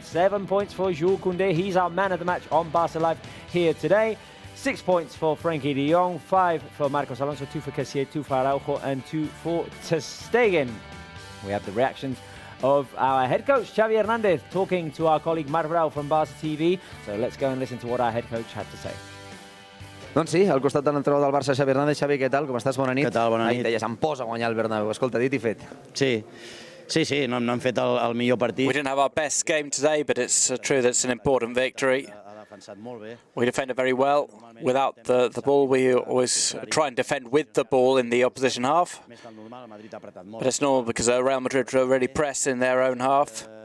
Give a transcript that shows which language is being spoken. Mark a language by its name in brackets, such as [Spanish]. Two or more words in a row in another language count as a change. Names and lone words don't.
[English] 7 points for Jules Koundé. He's our man of the match on Barca Live here today. 6 points for Frenkie de Jong. 5 for Marcos Alonso. 2 for Kessié. 2 for Araujo. And 2 for ter Stegen. We have the reactions of our head coach, Xavi Hernandez, talking to our colleague Marc Brau from Barça TV. So let's go and listen to what our head coach had to say. [Catalan] Doncs sí, al costat de l'entrenador del Barça, Xavi Hernández. Xavi, què tal? Com estàs? Bona nit. Què tal? Bona nit. Ahir deies, em posa a guanyar el Bernabéu. Escolta, dit I fet. Sí, no hem fet el millor partit. [English] We didn't have our best game today, but it's true that it's an important victory. We defended very well. Without the ball, we always try and defend with the ball in the opposition half. But it's normal because Real Madrid were already pressed in their own half.